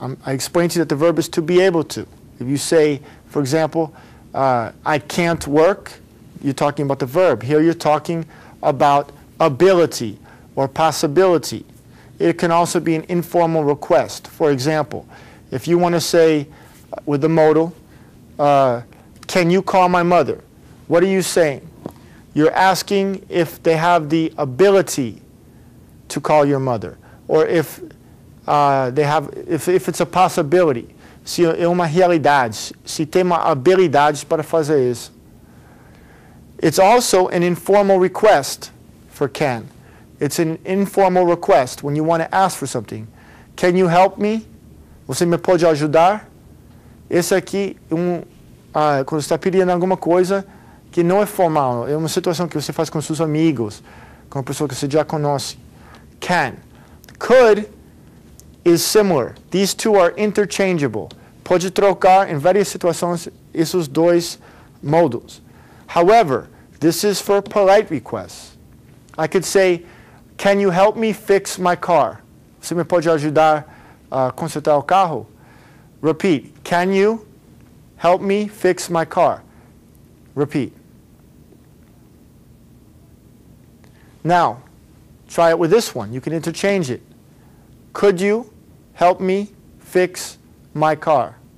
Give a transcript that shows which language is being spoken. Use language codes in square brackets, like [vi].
[en] I explained to you that the verb is to be able to. If you say, for example, I can't work, you're talking about the verb. Here you're talking about ability or possibility. It can also be an informal request. For example, if you want to say with the modal, can you call my mother? What are you saying? You're asking if they have the ability to call your mother, or if if it's a possibility, [pt] se é uma realidade, se tem uma habilidade para fazer isso. [en] It's also an informal request for can. It's an informal request when you want to ask for something. Can you help me? [pt] Você me pode ajudar? Esse aqui quando você está pedindo alguma coisa que não é formal, é uma situação que você faz com seus amigos, com uma pessoa que você já conhece. [en] Can. Could is similar. These two are interchangeable. [pt] Pode trocar em várias situações esses dois modals. [en] However, this is for polite requests. I could say, can you help me fix my car? [pt] Você me pode ajudar a consertar o carro? [en] Repeat. Can you help me fix my car? Repeat. Now, try it with this one. You can interchange it. Could you help me fix my car?